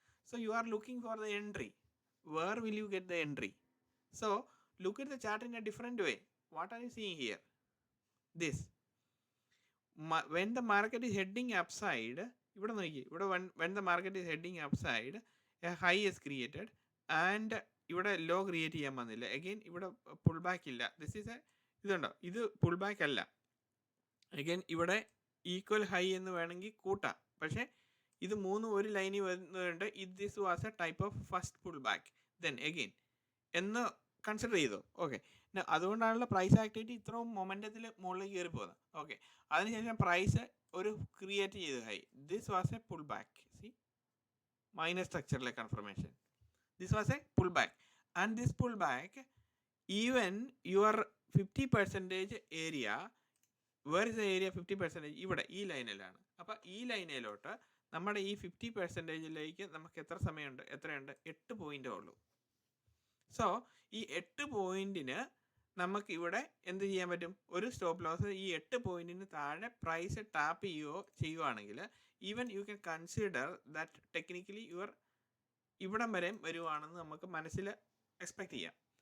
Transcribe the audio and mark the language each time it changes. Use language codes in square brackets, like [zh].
[en] So you are looking for the entry. Where will you get the entry? So look at the chart in a different way. What are you seeing here? This. when the market is heading upside, [ml] ഇവിടെ നോക്കി, [en] ഇവിടെ when the market is heading upside, a high is created and [ml] ഇവിടെ law create ചെയ്യാൻ വന്നില്ല. Again ഇവിടെ pull back ഇല്ല. ഇതുണ്ടോ, ഇത് പുൾ ബാക്ക് അല്ല. അഗെയിൻ ഇവിടെ ഈക്വൽ ഹൈ എന്ന് വേണമെങ്കിൽ കൂട്ടാം. പക്ഷേ ഇത് മൂന്നും ഒരു ലൈനിൽ വരുന്നുണ്ട്. [en] This was a type of first pull back. Then again [ml] എന്ന് കൺസിഡർ ചെയ്തു. ഓക്കെ, അതുകൊണ്ടാണല്ലോ പ്രൈസ് ആക്ടിവിറ്റി ഇത്രയും മൊമെൻറ്റത്തിൽ മുകളിലേക്ക് കയറി പോകുന്നത്. ഓക്കെ, അതിനുശേഷം പ്രൈസ് ഒരു ക്രിയേറ്റ് ചെയ്തു high. [en] This was a pull back. See, minor സ്ട്രക്ചറിലെ confirmation. This was a pullback, and this pullback, even your 50% area, where is the area 50%? [ml] ഇവിടെ ഈ ലൈനിലാണ്. അപ്പോൾ ഈ ലൈനിലോട്ട് നമ്മുടെ ഈ 50%ലേക്ക് നമുക്ക് എത്രയുണ്ട്? 8 പോയിൻ്റേ ഉള്ളൂ. സോ ഈ 8 പോയിന്റിന് നമുക്ക് ഇവിടെ എന്ത് ചെയ്യാൻ പറ്റും? ഒരു സ്റ്റോപ്പ് ലോസ് ഈ 8 പോയിന്റിന് താഴെ പ്രൈസ് ടാപ്പ് ചെയ്യുവാണെങ്കിൽ [en] even you can consider that technically [ml] your ഇവിടം വരെ വരുവാണെന്ന് നമുക്ക് മനസ്സിൽ എക്സ്പെക്ട് ചെയ്യാം.